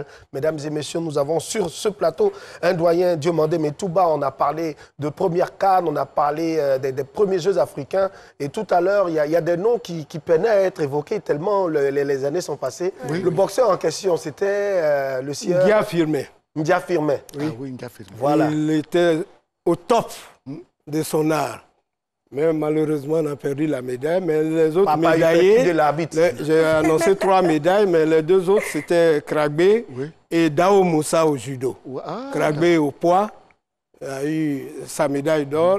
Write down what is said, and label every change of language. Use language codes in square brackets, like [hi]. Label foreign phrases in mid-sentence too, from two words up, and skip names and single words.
[fr] Mesdames et messieurs, nous avons sur ce plateau un doyen Diomandé Metouba. On a parlé de première CAN, on a parlé des premiers Jeux africains. Et tout à l'heure, il y a des noms qui peinaient à être évoqués tellement les années sont passées. Le boxeur en question, c'était le sieur... Ndia Firmé. Ndia Firmé. Ndia Firmé. Voilà. Il était au top de son art. Mais malheureusement, on a perdu la médaille. Mais les autres médaillés, j'ai annoncé 3 médailles, mais les 2 autres, c'était Kragbe et Dao Moussa au judo. Kragbe au poids, il a eu sa médaille d'or.